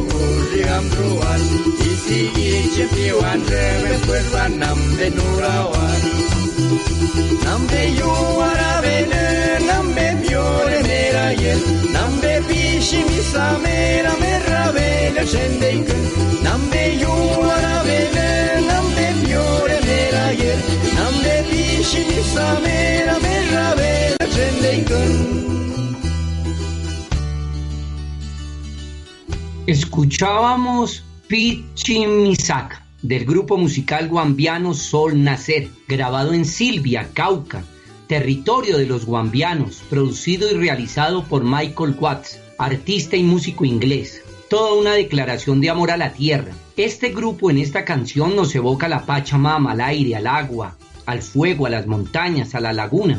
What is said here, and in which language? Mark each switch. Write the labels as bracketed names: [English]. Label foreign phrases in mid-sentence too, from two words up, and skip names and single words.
[Guambiano] gurriam ruar isi iche piwan reben puelva nambe nurawar nambe yuara bene nambe biore merayel nambe bishi misamera merabel shendeik nambe yuara bene nambe biore merayel nambe bishi misamera merabel [Spanish] Escuchábamos Pichimisac del grupo musical guambiano Sol Nacer, grabado en Silvia, Cauca, territorio de los guambianos, producido y realizado por Michael Watts, artista y músico inglés. Toda una declaración de amor a la tierra. Este grupo en esta canción nos evoca a la Pachamama, al aire, al agua, al fuego, a las montañas, a la laguna.